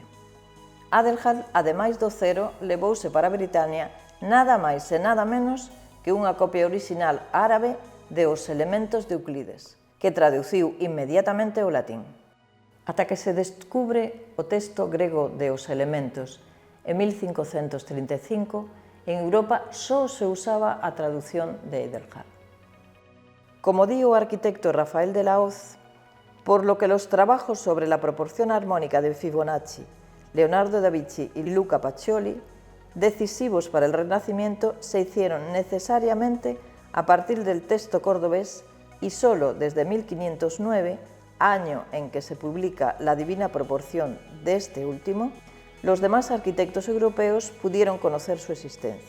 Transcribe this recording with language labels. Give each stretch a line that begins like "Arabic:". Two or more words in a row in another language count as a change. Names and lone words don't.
Galician: Adelhard, ademais do cero, levouse para Britania nada máis e nada menos que unha copia original árabe de Os Elementos de Euclides, que traduciu inmediatamente ao latín. Ata que se descubre o texto grego de Os Elementos En 1535, en Europa só se usaba a traducción de Edelhard. Como di o arquitecto
Spanish: Rafael de la Hoz, por lo que los trabajos sobre la proporción armónica de Fibonacci, Leonardo da Vinci y Luca Pacioli, decisivos para el Renacimiento, se hicieron necesariamente a partir del texto cordobés y solo desde 1509, año en que se publica la Divina Proporción de este último, los demás arquitectos europeos pudieron conocer su existencia.